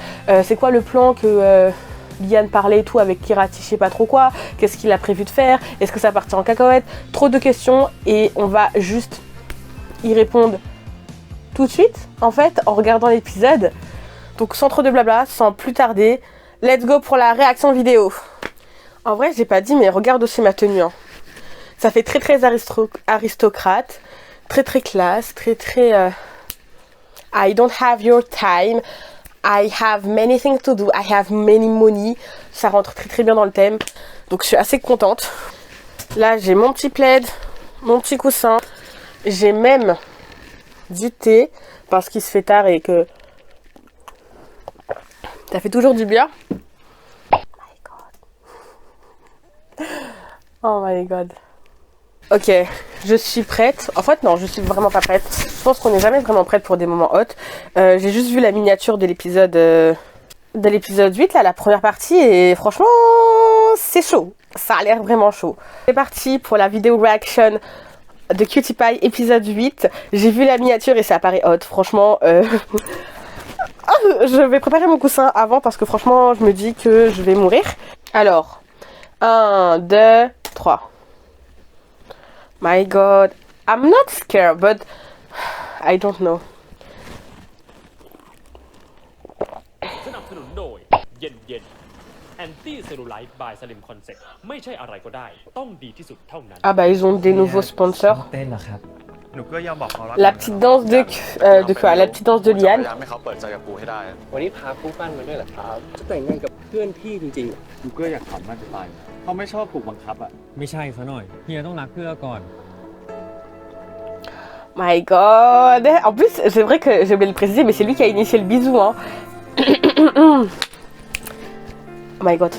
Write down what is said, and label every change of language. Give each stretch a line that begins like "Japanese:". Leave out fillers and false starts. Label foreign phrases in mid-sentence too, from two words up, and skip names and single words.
French: C'est quoi le plan que Liane parlait et tout avec Kirati, je sais pas trop quoi? Qu'est-ce qu'il a prévu de faire? Est-ce que ça va partir en cacahuète? Trop de questions et on va juste y répondre tout de suite en fait en regardant l'épisode. Donc sans trop de blabla, sans plus tarder,
English: let's go
French: pour la réaction vidéo. En vrai j'ai pas dit mais regarde aussi ma tenue hein. Ça fait très aristocrate, très classe, très
English: I don't have your time, I have many things to do, I have many money.
French: Ça rentre très bien dans le thème, donc je suis assez contente. Là j'ai mon petit plaid, mon petit coussin, j'ai même du thé parce qu'il se fait tard et que ça fait toujours du bien.
English: Oh my god.
French: Ok, je suis prête. En fait non, je suis vraiment pas prête. Je pense qu'on n'est jamais vraiment prête pour des moments hot. J'ai juste vu la miniature de l'épisode 8, là, la première partie, et franchement c'est chaud. Ça a l'air vraiment chaud. C'est parti pour la vidéo reaction de Cutie Pie épisode 8. J'ai vu la miniature et ça paraît hot. Franchement, je vais préparer mon coussin avant parce que franchement, je me dis que je vais mourir. Alors, 1, 2, 3.
English: My god. I'm not scared, but I don't know.
Thai: สนับสนุนโดยเย็นเย็นแอนตี้เซลลูไลท์บายสลิมคอนเซ็ปต์ไม่ใช่อะไรก็ได้ต้องดีที่สุดเท่านั้น
French: Ah bah ils ont des nouveaux sponsors.
Thai: เต้นเหรอครับ หนูก็ยอมบอกเขารัก
French: La petite danse de quoi? La petite danse de
Thai: พยา
French: Liane.
Thai: ยามให้เขาเปิดใจกับกูให้ได้ วันนี้พาคู่ปั้นมาด้วยเหรอครับ จะแต่งงานกับเพื่อนพี่จริงๆ กูก็อยากทำมันจะตายเขาไม่ชอบถูกบังคับอ่ะ ไม่ใช่ซะหน่อยเฮียต้องรักเพื่อก่อน
English: My god.
French: En plus, c'est vrai que j'ai oublié de le préciser, mais c'est lui qui a initié le bisou, hein.
English: Oh my god.